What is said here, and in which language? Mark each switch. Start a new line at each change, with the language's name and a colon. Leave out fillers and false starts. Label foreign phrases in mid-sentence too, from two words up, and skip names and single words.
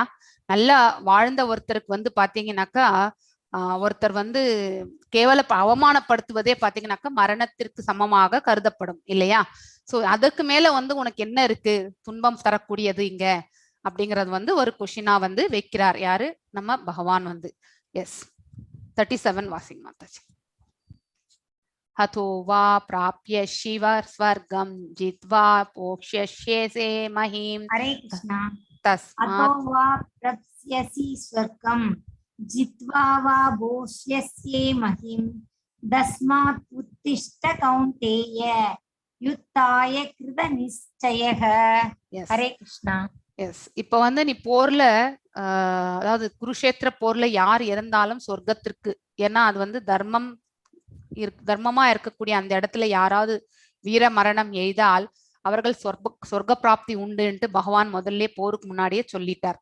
Tamil: நல்லா வாழ்ந்த ஒருத்தருக்கு வந்து பாத்தீங்கன்னாக்கா ஒருத்தர் வந்து கேவல அவமானப்படுத்துவதே பாத்தீங்கன்னாக்கா மரணத்திற்கு சமமாக கருதப்படும் இல்லையா? சோ அதுக்கு மேல வந்து உனக்கு என்ன இருக்கு துன்பம் தரக்கூடியது இங்க அப்படிங்கறது வந்து ஒரு கொஷினா வந்து வைக்கிறார். யாரு? நம்ம பகவான் வந்து. எஸ் 37 வாசிங் மாதாஜி.
Sanskrit: हतो वा प्राप्य शिव स्वर्गं जित्वा पोक्ष्यसे महीं. हरे कृष्णा. तस्मात् हतो वा प्राप्स्यसि स्वर्गं जित्वा वा भोक्ष्यसे महीं. तस्मात् उत्तिष्ठ कौन्तेय युद्धाय कृत निश्चयः. हरे कृष्णा.
Tamil: எஸ் இப்ப வந்து நீ போர்ல அதாவது குருஷேத்திர போர்ல யார் இறந்தாலும் சொர்க்கத்திற்கு, ஏன்னா அது வந்து தர்மமா இருக்கக்கூடிய அந்த இடத்துல யாராவது வீர மரணம் எய்தால் அவர்கள் சொர்க்க பிராப்தி உண்டுன்ட்டு பகவான் முதல்ல போருக்கு முன்னாடியே சொல்லிட்டார்.